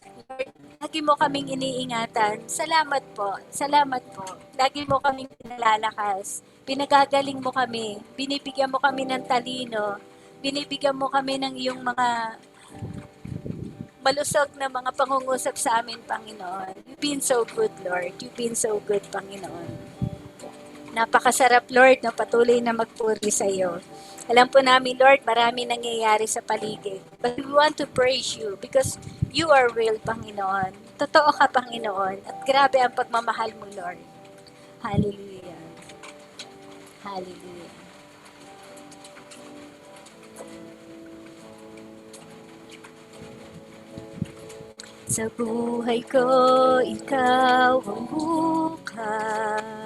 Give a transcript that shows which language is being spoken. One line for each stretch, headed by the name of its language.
Filipino: Lord, lagi mo kaming iniingatan. Salamat po. Salamat po. Lagi mo kaming pinalalakas. Pinagagaling mo kami. Binibigyan mo kami ng talino. Binibigyan mo kami ng iyong mga malusog na mga pangungusap sa amin, Panginoon.
English: You've been so good, Lord. You've been so good,
Filipino: Panginoon. Napakasarap, Lord, na patuloy na magpuri sa iyo. Alam po namin, Lord, marami nangyayari sa paligid.
English: But we want to praise you because you are real,
Filipino: Panginoon. Totoo ka, Panginoon. At grabe ang pagmamahal mo, Lord. Hallelujah. Hallelujah. Sa buhay ko, ikaw ang bukas.